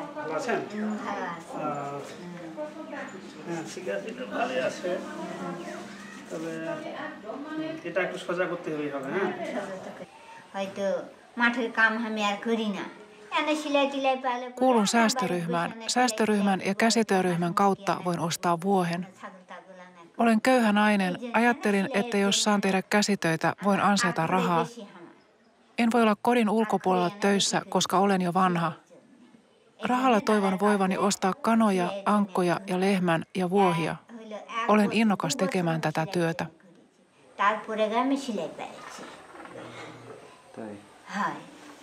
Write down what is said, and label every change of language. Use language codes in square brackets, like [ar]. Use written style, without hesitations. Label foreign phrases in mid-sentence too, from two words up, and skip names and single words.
[bn] ভালো আছেন হ্যাঁ ঠিক আছে ভালো আছে তবে এটা একটু সোজা করতে হবে হ্যাঁ হয়তো মাঠের কাম আমি আর করি না এনে সিলাই টিলাই পালে [fi] Kuulun säästöryhmään. Säästöryhmän ja käsityöryhmän kautta voin ostaa vuohen. Olen köyhä nainen. Ajattelin, että jos saan tehdä käsitöitä, voin ansaita rahaa. En voi olla kodin ulkopuolella töissä, koska olen jo vanha. Rahalla toivon voivani ostaa kanoja, ankkoja ja lehmän ja vuohia. Olen innokas tekemään tätä työtä. [bn] তারপরে আমি সিলাই পেরেছি। তাই? হয়